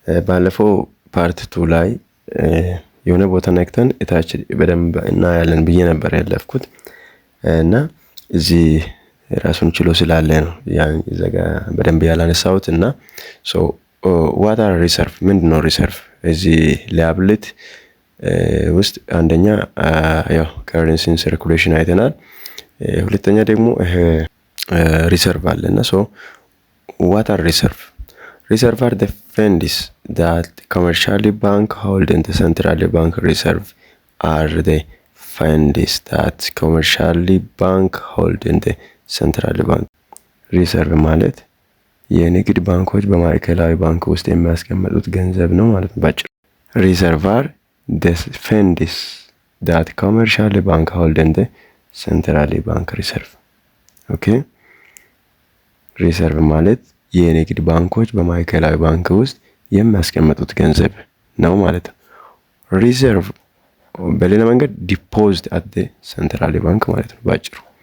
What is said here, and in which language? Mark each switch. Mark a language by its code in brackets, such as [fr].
[am] ባለፈው ፓርት 2 ላይ የሆነ ቦታ ነክተን እታች በደንብ እናያለን ብዬ ነበር ያለፍኩት እና እዚህ ራሱን ችሎ ስላለ ነው ያን ዘጋ በደንብ ያላነሳሁት እና [en] so what are reserve [am] ምንድነው ሪሰርቭ? እዚህ ሊያቢሊቲ ውስጥ አንደኛ ያው ከረንሲን ሰርኩሌሽን አይተናል። ሁለተኛ ደግሞ ሪሰርቭ አለ እና ሶ ዋት አር ሪሰርቭ? [en] Reserve are the funds that commercial bank hold in the central bank. Reserve are the funds that commercial bank hold in the central bank. [am] ሪሰርቭ ማለት የንግድ ባንኮች በማዕከላዊ ባንክ ውስጥ የሚያስቀምጡት ገንዘብ ነው ማለት ነው ባጭሩ። ሪሰርቭ [en] are the funds that commercial bank hold in the central bank. [am] ሪሰርቭ ኦኬ። ሪሰርቭ ማለት የንግድ ባንኮች በማዕከላዊ ባንክ ውስጥ የሚያስቀምጡት ገንዘብ ነው ማለት ነው። ሪዘርቭ በሌላ መንገድ ዲፖዚት አት ዘ ሴንትራል ባንክ ማለት ነው ባጭሩ።